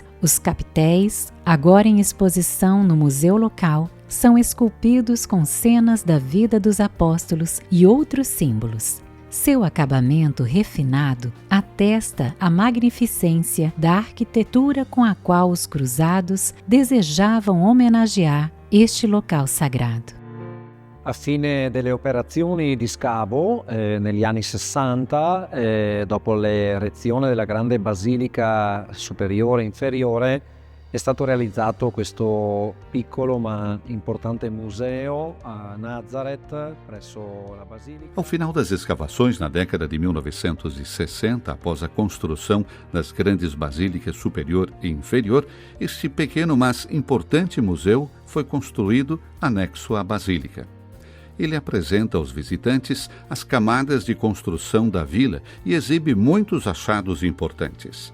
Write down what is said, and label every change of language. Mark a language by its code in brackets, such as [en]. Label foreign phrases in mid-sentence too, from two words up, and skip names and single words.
[pt] Os capitéis, agora em exposição no museu local, são esculpidos com cenas da vida dos apóstolos e outros símbolos. Seu acabamento refinado atesta a magnificência da arquitetura com a qual os cruzados desejavam homenagear este local sagrado. [it] A fine delle operazioni di scavo negli anni 60, dopo l'erezione della grande basilica superiore e inferiore, è stato realizzato questo piccolo ma importante museo a Nazareth, presso la basilica. [pt] Ao final das escavações, na década de 1960, após a construção das grandes basílicas superior e inferior, este pequeno mas importante museu foi construído anexo à basílica. Ele apresenta aos visitantes as camadas de construção da vila e exibe muitos achados importantes.